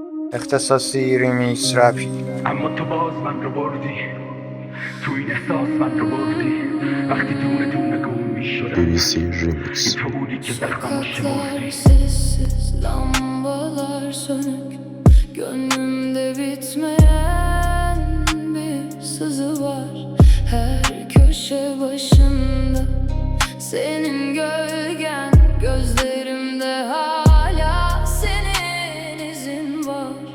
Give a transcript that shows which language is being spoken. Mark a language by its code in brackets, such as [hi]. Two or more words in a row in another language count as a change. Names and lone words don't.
[fa] اختصاصی ریمیکس رپی. اما تو باز من رو بردی، تو این احساس من رو بردی. وقتی دونه دونه گم میشدم BBC Remix. این تو بودی که زخممو شمردی. [tr] Sessiz lambalar sönük, gönlümde bitmeyen bir sızı var. Her köşe başında senin gölgen, gözlerimde hala senin izin var.